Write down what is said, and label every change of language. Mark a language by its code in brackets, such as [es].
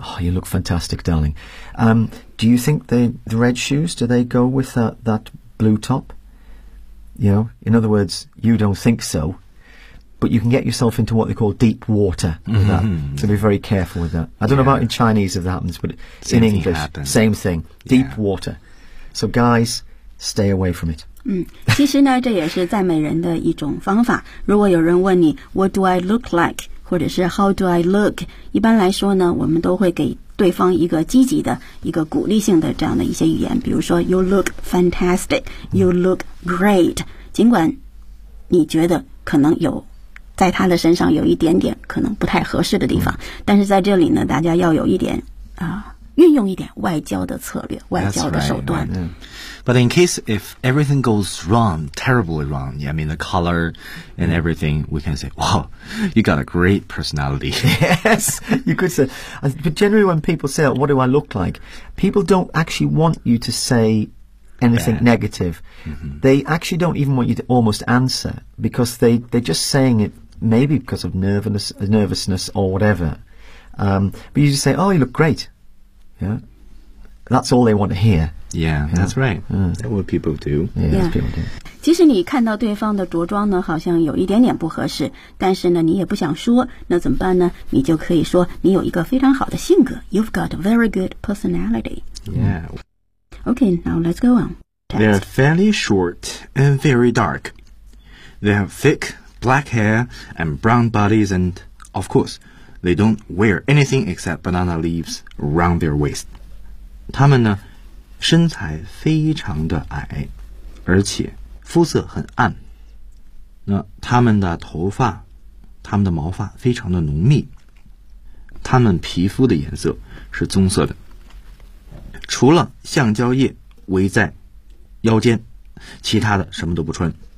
[en] Oh, you look fantastic, darling. Do you think the red shoes, do they go with that blue top? You know, in other words, you don't think so. But you can get yourself into what they call deep water with that. So be very careful with that. I don't know about in Chinese if that happens, but in English, same thing. Deep water. So guys, stay away from it. [zh] 其实呢这也是赞美人的一种方法。如果有人问你 [en] What do I look like? [zh] 或者是 [en] How do I look? [zh] 一般来说呢我们都会给对方一个积极的一个鼓励性的这样的一些语言。比如说 [en] You look fantastic, you look great. [zh] 尽管你觉得可能有在他的身上有一点点可能不太合适的地方。但是在这里呢大家要有一点运用一点外交的策略外交的手段。 [en] But in case if everything goes wrong, terribly wrong, yeah, I mean the color and everything, we can say, wow, you got a great personality. Yes, you could say. But generally when people say, what do I look like? People don't actually want you to say anything negative. They actually don't even want you to almost answer because they're just saying it maybe because of nervousness or whatever. But you just say, oh, you look great. Yeah, that's all they want to hear. Yeah, that's right. That's what people do. Yeah. [zh] 其实你看到对方的着装呢，好像有一点点不合适，但是呢，你也不想说，那怎么办呢？你就可以说你有一个非常好的性格。 [en] You've got a very good personality. Yeah. Okay, now let's go on. They are fairly short and very dark. They have thick black hair and brown bodies, and of course, they don't wear anything except banana leaves around their waist. [zh] 他们呢？身材非常的矮，而且肤色很暗。那他们的头发，他们的毛发非常的浓密。他们皮肤的颜色是棕色的。除了橡胶叶围在腰间，其他的什么都不穿。